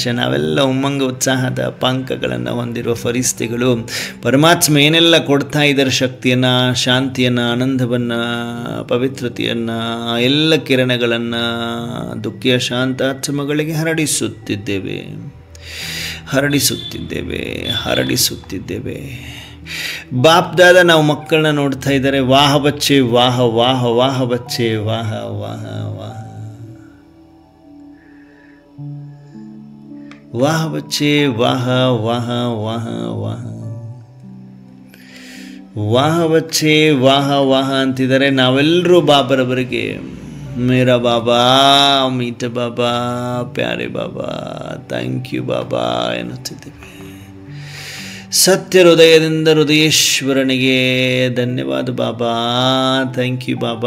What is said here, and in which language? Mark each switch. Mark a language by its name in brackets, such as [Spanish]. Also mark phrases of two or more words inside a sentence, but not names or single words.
[Kannada] ನಾವೆಲ್ಲ ಉಮ್ಮಂಗ ಉತ್ಸಾಹದ ಪಾಂಕಗಳನ್ನು ಹೊಂದಿರುವ ಫರಿಸ್ತಿಗಳು ಪರಮಾತ್ಮ ಏನೆಲ್ಲ ಕೊಡ್ತಾ ಇದ್ದಾರೆ, ಶಕ್ತಿಯನ್ನು, ಶಾಂತಿಯನ್ನು, ಆನಂದವನ್ನು, ಪವಿತ್ರತೆಯನ್ನು, ಎಲ್ಲ ಕಿರಣಗಳನ್ನು ದುಃಖಿ ಅಶಾಂತ ಆತ್ಮಗಳಿಗೆ ಹರಡಿಸುತ್ತಿದ್ದೇವೆ. ಬಾಪ್ದಾದ ನಾವು ಮಕ್ಕಳನ್ನ ನೋಡ್ತಾ ಇದ್ದಾರೆ. [Hindi] वाह बच्चे वाह वाह वाह बच्चे वाह वाह वाह वाह बच्चे वाह वाह वाह वाह वाह बच्चे वाह वाह ಅಂತಿದ್ದಾರೆ. [Kannada] ನಾವೆಲ್ಲರೂ ಬಾಬರವರಿಗೆ [Hindi] मेरा बाबा, मीठा बाबा, प्यारे बाबा, [English] thank you Baba [Kannada] ಎನ್ನುತ್ತಿದ್ದೇವೆ. ಸತ್ಯ ಹೃದಯದಿಂದ ಹೃದಯೇಶ್ವರನಿಗೆ ಧನ್ಯವಾದ ಬಾಬಾ, [English] thank you Baba.